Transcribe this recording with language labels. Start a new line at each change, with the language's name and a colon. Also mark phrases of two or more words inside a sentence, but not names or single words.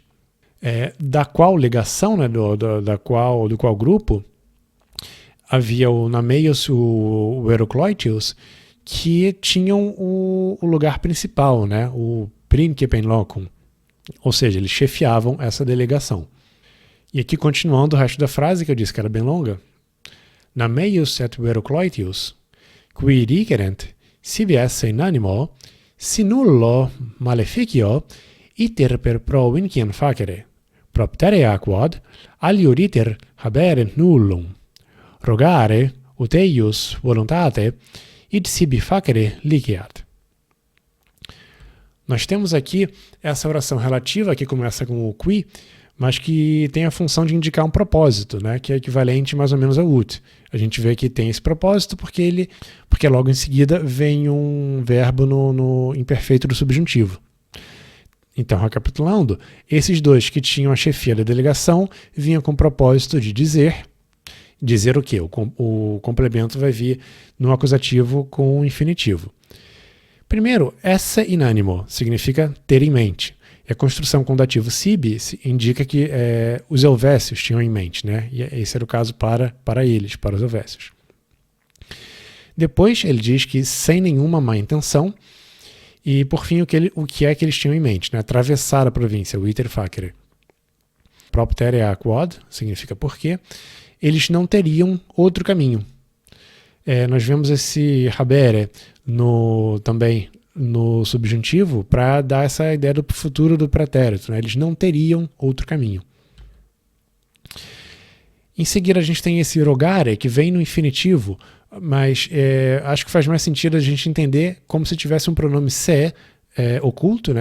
Portuguese: Da qual legação, né, do qual grupo, havia o Nameios, o Herocloitius, que tinham o lugar principal, né? O Princepenlocum, ou seja, eles chefiavam essa delegação.
Latin: E aqui, continuando o resto da frase, que eu disse que era bem longa, na meius et verocloitius, qui rigerent sibi esse in animo, si nullo maleficio, iter per pro vinciem facere, propterea quod, aliud iter haberent nullum, rogare, ut eius voluntate, id sibi facere liceat.
Portuguese: Nós temos aqui essa oração relativa, que começa com o qui, mas que tem a função de indicar um propósito, né, que é equivalente mais ou menos ao ut. A gente vê que tem esse propósito porque logo em seguida vem um verbo no imperfeito do subjuntivo. Então, recapitulando, esses dois que tinham a chefia da delegação vinham com o propósito de dizer o quê? O complemento vai vir no acusativo com o infinitivo. Primeiro, esse
Latin: in animo
Portuguese: significa ter em mente. E a construção com o dativo sibi indica que os helvécios tinham em mente, né? E esse era o caso para eles, para os helvécios. Depois ele diz que sem nenhuma má intenção, e por fim o que é que eles tinham em mente, né? Atravessar a província, o
Latin: iter facere. Propterea quod
Portuguese: significa porque eles não teriam outro caminho. Nós vemos esse habere também no subjuntivo para dar essa ideia do futuro do pretérito, né? Eles não teriam outro caminho. Em seguida a gente tem esse rogare, que vem no infinitivo, mas acho que faz mais sentido a gente entender como se tivesse um pronome se oculto, né?